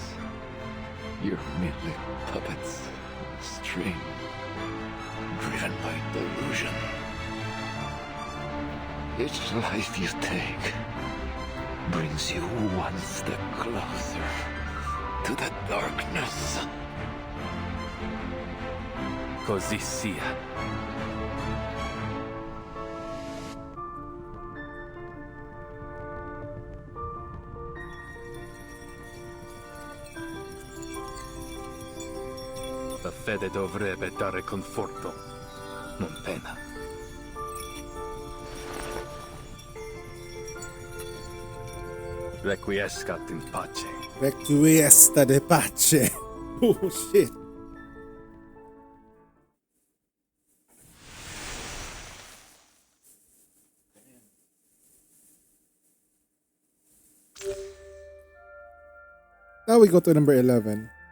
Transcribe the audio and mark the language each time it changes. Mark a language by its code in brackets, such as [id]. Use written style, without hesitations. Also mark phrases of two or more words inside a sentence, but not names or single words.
[en] You're merely puppets. String. Driven by delusion. Each life you take brings you one step closer to the darkness. [it] Così sia. La fede dovrebbe dare conforto, non pena. [la] Requiescat in pace. Requiescat de pace. [en] Oh shit. Now we go to number 11.